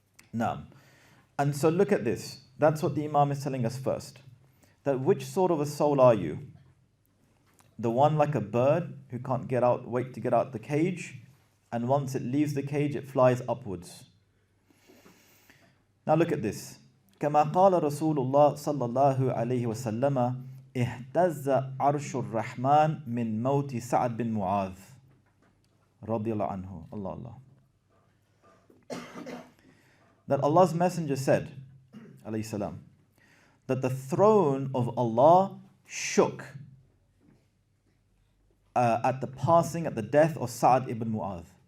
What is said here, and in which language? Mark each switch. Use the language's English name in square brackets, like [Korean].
[English] Now, and so look at this. That's what the Imam is telling us first. That which sort of a soul are you? The one like a bird who can't wait to get out the cage, and once it leaves the cage, it flies upwards. Now look at this. [Arabic] كما قال رسول الله صلى الله عليه وسلم اهتز عرش الرحمن من موت سعد بن معاذ رضي الله عنه. [English] Allah Allah. That Allah's Messenger said, alayhi salam, that the throne of Allah shook at the death of Sa'ad ibn Mu'adh.